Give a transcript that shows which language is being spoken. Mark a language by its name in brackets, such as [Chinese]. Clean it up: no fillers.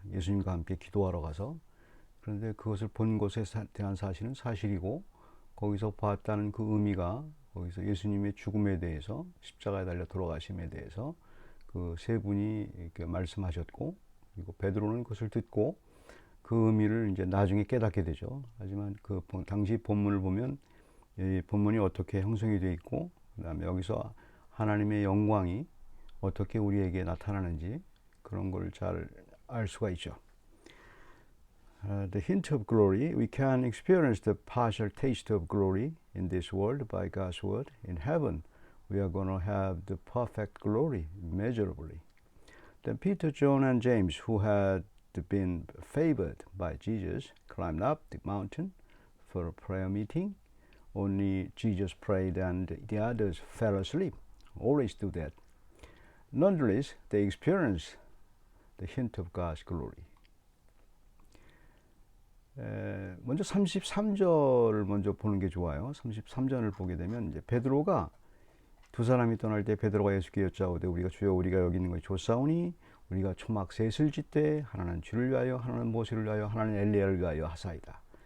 [Korean] 예수님과 함께 기도하러 가서. 그런데 그것을 본 것에 대한 사실은 사실이고, 거기서 봤다는 그 의미가, 거기서 예수님의 죽음에 대해서, 십자가에 달려 돌아가심에 대해서 그 세 분이 이렇게 말씀하셨고, 그리고 베드로는 그것을 듣고 그 의미를 이제 나중에 깨닫게 되죠. 하지만 그 당시 본문을 보면 이 본문이 어떻게 형성이 되어 있고, 그다음에 여기서 하나님의 영광이 어떻게 우리에게 나타나는지, 그런 걸 잘 알 수가 있죠. [English] The hint of glory, we can experience the partial taste of glory in this world by God's word. In heaven, we are going to have the perfect glory immeasurably. Then Peter, John, and James, who had been favored by Jesus, climbed up the mountain for a prayer meeting. Only Jesus prayed and the others fell asleep. Always do that. Nonetheless, they experienced the hint of God's glory. [Korean] 먼저 33절을 먼저 보는 게 좋아요. 33절을 보게 되면 이제 베드로가, 두 사람이 떠날 때 베드로가 예수께 여짜오되 우리가 주여 우리가 여기 있는 것이 좋사오니 우리가 초막 셋을 짓되 하나는 주를 위하여 하나는 모세를 위하여 하나는 엘리야를 위하여 하사이다.